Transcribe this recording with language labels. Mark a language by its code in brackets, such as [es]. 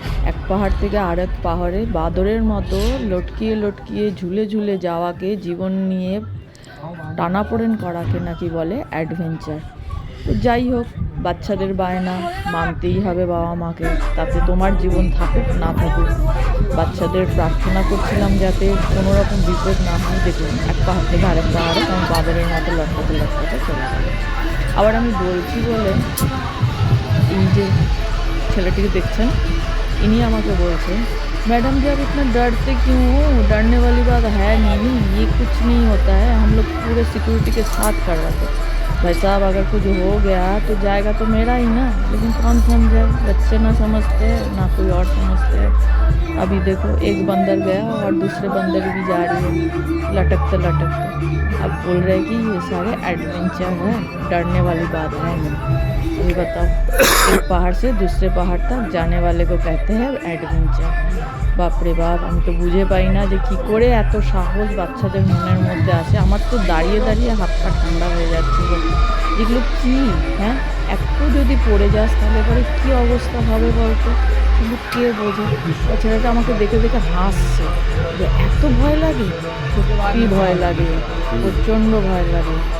[bn] এক পাহাড় থেকে আর এক পাহাড়ে বাদরের মতো লটকিয়ে লটকিয়ে ঝুলে ঝুলে যাওয়াকে, জীবন নিয়ে টানাপোড়েন করাকে নাকি বলে অ্যাডভেঞ্চার। তো যাই হোক, বাচ্চাদের বায়না মানতেই হবে বাবা মাকে, তাতে তোমার জীবন থাকুক না থাকুক। বাচ্চাদের প্রার্থনা করছিলাম যাতে কোনো রকম বিপদ না হয়। দেখুন, এক পাহাড় থেকে আরেক পাহাড়ে কারণ বাদরের মতো লটকাতে লটকাতে চলে গেল। আবার আমি বলছি বলে এই যে ছেলেটিকে দেখছেন, इन्हीं আমাকে বলছে, [hi] मैडम जी आप इतना डरते क्यों हो, डरने वाली बात है नहीं, ये कुछ नहीं होता है, हम लोग पूरे सिक्योरिटी के साथ कर रहे थे। भाई साहब अगर कुछ हो गया तो जाएगा तो मेरा ही ना, लेकिन कौन समझे, बच्चे ना समझते ना कोई और समझते। अभी देखो एक बंदर गया और दूसरे बंदर भी जा रही है लटकते लटकते। अब बोल रहे कि ये सारे एडवेंचर है, डरने वाली बात है नहीं। अभी बताओ, एक पहाड़ से दूसरे पहाड़ तक जाने वाले को कहते हैं एडভেঞ্চার। [bn] বাপরে বাপ, আমি তো বুঝে পাই না যে কী করে এত সাহস বাচ্চাদের মনের মধ্যে আসে। আমার তো দাঁড়িয়ে দাঁড়িয়ে হাত পা ঠান্ডা হয়ে যাচ্ছিল। এগুলো কী, হ্যাঁ, একটু যদি পড়ে যাস তাহলে পরে কী অবস্থা হবে বলতো, কিন্তু কে বোঝে। ও ছেলেটা আমাকে দেখে দেখে হাসছে যে এত ভয় লাগে, সত্যি ভয় লাগে, প্রচণ্ড ভয় লাগে।